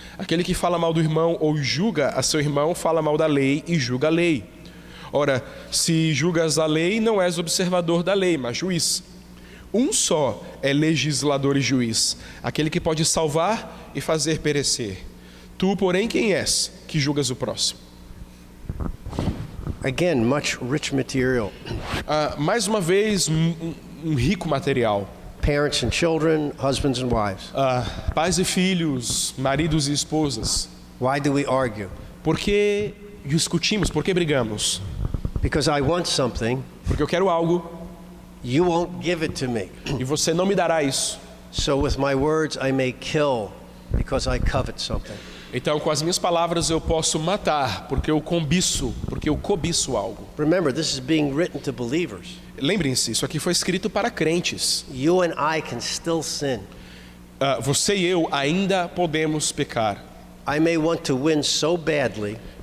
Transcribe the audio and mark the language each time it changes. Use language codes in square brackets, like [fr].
[pt] Aquele que fala mal do irmão ou julga a seu irmão, fala mal da lei e julga a lei. Ora, se julgas a lei, não és observador da lei, mas juiz. Um só é legislador e juiz, aquele que pode salvar e fazer perecer. Tu, porém, quem és, que julgas o próximo? [en] Again, much rich material. [pt] Mais uma vez, um rico material. [en] Parents and children, husbands and wives. [pt] Pais e filhos, maridos e esposas. [en] Why do we argue? [pt] Por que discutimos? Por que brigamos? [en] Because I want something, [pt] Porque eu quero algo [en] you won't give it to me. [pt] e você não me dará isso. [en] So with my words I may kill because I covet something. [pt] Então, com as minhas palavras eu posso matar, porque eu cobiço algo. [en] Remember, this is being written to believers. [pt] Lembrem-se, isso aqui foi escrito para crentes. [en] You and I can still sin. [pt] Você e eu ainda podemos pecar. [en] I may want to win so badly,